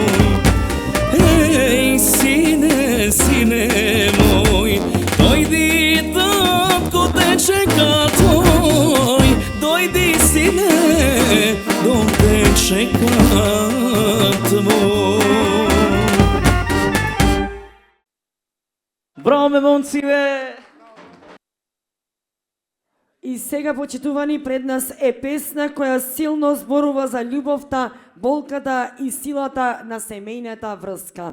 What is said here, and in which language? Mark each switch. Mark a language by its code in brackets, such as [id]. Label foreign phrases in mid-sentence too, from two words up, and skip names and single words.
[mk] Ej, sine moj, dojdi, tatko te čeka tvoj, dojdi sine, dom te čeka tvoj. Браво ме, момци, бе! И сега, почитувани, пред нас е песна која силно зборува за љубовта, болката и силата на семејната врска.